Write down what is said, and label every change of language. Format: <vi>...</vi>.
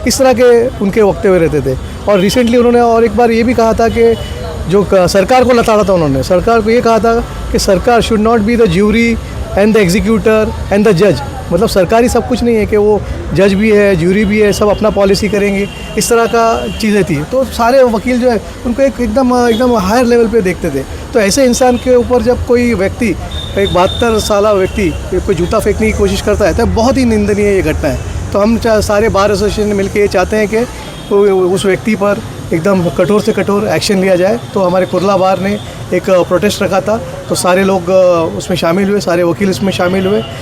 <hi>इस तरह के उनके वक्तव्य रहते थे. और रिसेंटली उन्होंने और एक बार ये भी कहा था कि जो सरकार को लताड़ा था, उन्होंने सरकार को ये कहा था कि सरकार</hi> <en>Should not be the jury and the executor and the जज.</en> <hi>मतलब सरकारी सब कुछ नहीं है कि वो जज भी है, ज्यूरी भी है, सब अपना पॉलिसी करेंगे, इस तरह का चीज़ें थी. तो सारे वकील जो है उनको एकदम हायर लेवल पे देखते थे. तो ऐसे इंसान के ऊपर जब कोई व्यक्ति, एक 72 साल व्यक्ति कोई जूता फेंकने की कोशिश करता है तो बहुत ही निंदनीय ये घटना है. तो हम सारे बार एसोसिएशन मिलकर ये चाहते हैं कि उस व्यक्ति पर एकदम कठोर से कठोर एक्शन लिया जाए. तो हमारे कुर्ला बार ने एक प्रोटेस्ट रखा था, तो सारे लोग उसमें शामिल हुए, सारे वकील इसमें शामिल हुए.</hi>